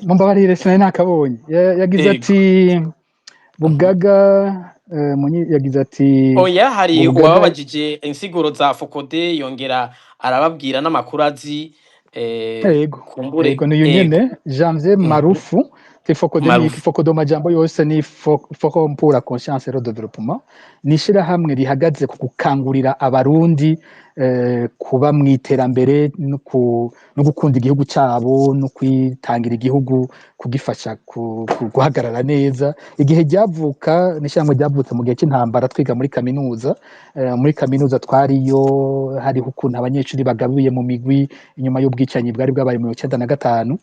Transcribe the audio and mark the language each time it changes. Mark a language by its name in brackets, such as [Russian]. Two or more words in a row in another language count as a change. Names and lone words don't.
[Rundi] Mumbabarire sinari nakabonye. Yagize ati Bugaga yagize ati oya, hari uwabajije insiguro za Fokode yongera arababwira n'amakuru azi. Yego niyo nyene Janvier Marufu Fokodo majambo yose ni Forum pour la conscience et le développement, nishira hamwe rihagaze ku gukangurira abarundi kuba mwiterambere no gukunda igihugu cyabo no kwitangira igihugu kugifasha guhagarara neza. Igihe ryavuka nishamwe ryavutse mu gihe cy'intambara twiga muri kaminuza twariyo, hari ukuntu abanyeshuri bagabuye mu migwi inyuma y'ubwicanyi bwari bwabaye mu 1995.